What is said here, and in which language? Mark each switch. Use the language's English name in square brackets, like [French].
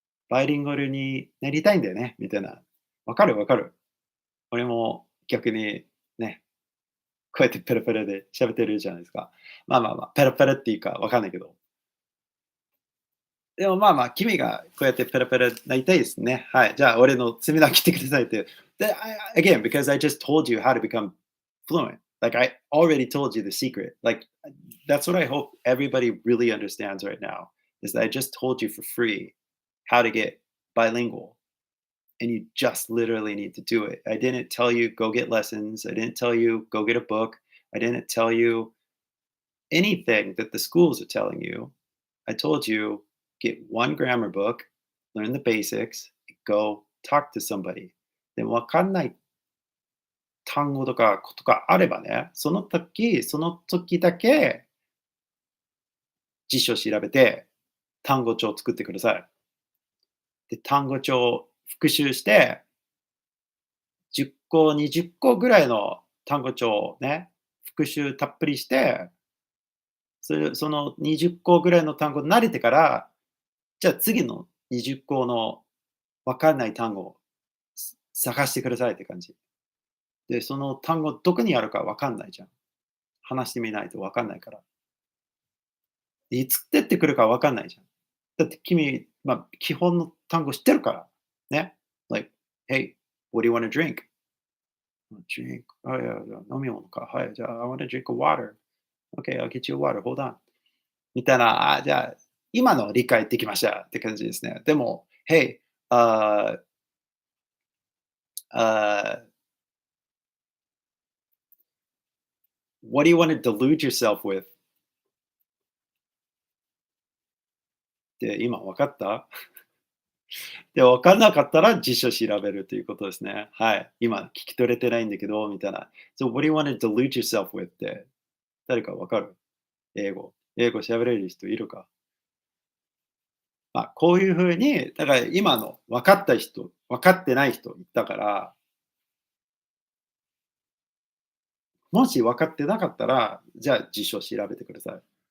[Japanese] バイリンガルになりたいんだよね、みたいな。わかるわかる。俺も逆にね、こうやってペラペラで喋ってるじゃないですか。まあまあまあ、ペラペラっていうかわかんないけど。でもまあまあ、君がこうやってペラペラなりたいですね。はい。じゃあ、俺の爪切ってくださいって。で、 [English] again, because I just told you how to become fluent. Like, I already told you the secret. Like, that's what I hope everybody really understands right now is that I just told you for free how to get bilingual. And you just literally need to do it. I didn't tell you go get lessons. I didn't tell you go get a book. I didn't tell you anything that the schools are telling you. I told you get one grammar book, learn the basics, go talk to somebody. [Japanese] でもわかんない単語とかことがあればね、その時だけ辞書調べて単語帳を作ってください。で、単語帳を復習して、10個、20個ぐらいの単語帳をね、復習たっぷりして、その20個ぐらいの単語慣れてから、じゃあ次の20個のわかんない単語を探してくださいって感じ。で、その単語どこにあるかわかんないじゃん。話してみないとわかんないから。いつ出てくるかわかんないじゃん。だって君、まあ、基本の単語知ってるから。ね。 [English] Like, hey, what do you want to drink? Drink. [Japanese] あ、いや、飲み物か。はい、じゃあ、 [English] I want to drink a water. Okay, I'll get you a water. Hold on. [Japanese] みたいな、じゃあ、今の理解できましたって感じですね。 [English] でも、Hey, uh, what do you want to delude yourself with? [Japanese] って今分かったで、分かんなかったら辞書調べるということですね。はい。今聞き取れてないんだけど、みたいな。 [English] So what do you want to delude yourself with [Japanese] って誰か分かる英語喋れる人いるかまあ、こういうふうに、だから今の分かった人、分かってない人いたから、もし分かってなかったら、じゃあ辞書調べてください。